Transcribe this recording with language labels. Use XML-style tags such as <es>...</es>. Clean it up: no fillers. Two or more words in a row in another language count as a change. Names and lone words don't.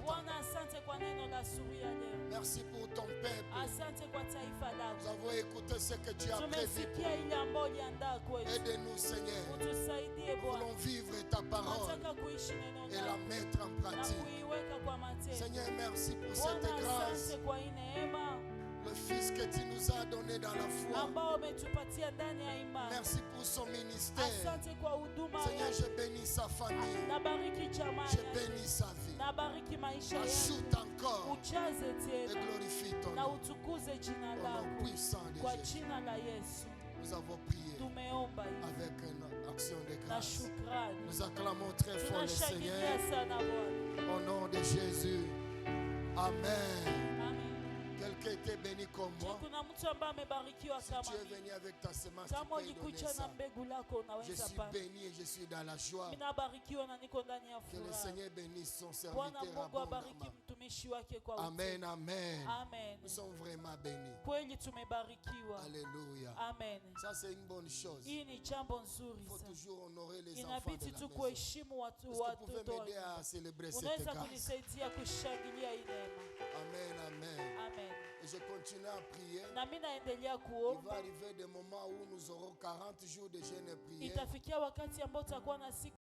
<sw>Bwana, asante kwa neno la asubuhi ya leo.</sw> <fr>Merci pour ton peuple.</fr> <sw>Asante kwa taifa</sw> <fr>Nous</fr> <sw>lako.</sw> <fr>avons écouté ce que tu as prévu.</fr> <sw>Tumesikia ile ambayo uliandaa kwetu.</sw> <fr>Aide-nous, Seigneur.</fr> <sw>Utusaidie</sw> <fr>Nous</fr> <sw>Bwana.</sw> <fr>voulons vivre ta parole</fr> <sw>Nataka kuishi neno</sw> <fr>et la</fr> <sw>lako</sw> <fr>mettre en</fr> <sw>na</sw> <fr>pratique.</fr> <sw>kuiweka kwa matendo.</sw> <fr>Seigneur, merci pour cette</fr> <sw>Bwana,</sw> <fr>grâce.</fr> <sw>asante kwa hii neema</sw> <fr>Le Fils que tu nous as donné dans la foi.</fr> <sw>ambao umetupatia ndani ya imani.</sw> <fr>Merci pour son ministère.</fr> <sw>Asante kwa huduma</sw> <fr>Seigneur,</fr> <sw>yake.</sw> <fr>je bénis sa famille.</fr> <sw>Nabariki jamaa</sw> <fr>Je</fr> <sw>yake.</sw> <fr>bénis sa vie.</fr> <sw>nabariki maisha yangu,</sw> <fr>Ajoute encore</fr> <sw>ujaze</sw> <fr>et</fr> <sw>tena</sw> <fr>glorifie ton</fr> <sw>na</sw> <fr>nom.</fr> <sw>utukuze jina</sw> <fr>Au nom</fr> <sw>lako.</sw> <fr>puissant de</fr> <sw>Kwa</sw> <fr>Jésus.</fr> <sw>jina la Yesu</sw> <fr>Nous avons prié</fr> <sw>tumeomba hivi</sw> <fr>avec une action de</fr> <sw>na</sw> <fr>grâce.</fr> <sw>shukrani.</sw> <fr>Nous acclamons très fort le Seigneur.</fr> <sw>Tunashangilia sana Bwana.</sw> <fr>Au nom de Jésus. Amen.</fr> <sw>Amen.</sw> <fr>Quelqu'un était béni comme Je, moi.</fr> <sw>kuna mtu ambaye amebarikiwa</sw> <fr>Si</fr> <sw>kama</sw> <fr>tu es</fr> <sw>mimi.</sw> <fr>venu avec ta semence, tu</fr> <sw>Kama</sw> <fr>peux lui donner</fr> <sw>ulikuja na</sw> <fr>ça.</fr> <sw>mbegu lako</sw> <fr>Je</fr> <sw>unaweza</sw> <fr>suis</fr> <sw>panda.</sw> <fr>béni et je suis dans la joie.</fr> <sw>Mimi nabarikiwa na niko ndani ya</sw> <fr>Que le</fr> <sw>furaha.</sw> <fr>Seigneur bénisse son</fr> <sw>Bwana</sw> <fr>serviteur</fr> <sw>Mungu abariki</sw> <fr>abondamment.</fr> <sw>mtumishi wake kwa</sw> <fr>Amen,</fr> <sw>utele.</sw> <fr>amen.</fr> <sw>Amen.</sw> <fr>Nous sommes vraiment bénis.</fr> <sw>Kweli tumebarikiwa.</sw> <fr>Alléluia.</fr> <sw>Amen.</sw> <fr>Ça, c'est une bonne chose.</fr> <sw>Hii ni jambo nzuri</sw> <fr>Il faut</fr> <sw>sana.</sw> <fr>toujours honorer les enfants de</fr> <sw>Inabidi</sw> <fr>la</fr> <sw>tu</sw> <fr>maison.</fr> <sw>kuheshimu</sw> <fr>Est-ce que vous</fr> <sw>watoto</sw> <fr>pouvez</fr> <sw>wa</sw> <fr>m'aider à</fr> <sw>nyumba.</sw> <fr>célébrer cette</fr> <sw>Unaweza</sw> <fr>grâce?</fr> <sw>kunisaidia kushangilia hii neema.</sw> <fr>Amen, amen.</fr> <sw>Amen.</sw> <fr>Et je continue à prier.</fr> <sw>Na mimi naendelea</sw> <fr>Il va</fr> <sw>kuomba.</sw> <fr>arriver des moments où nous aurons 40 jours de jeûne et prière.</fr> <sw>Itafikia wakati ambao tutakuwa na siku</sw>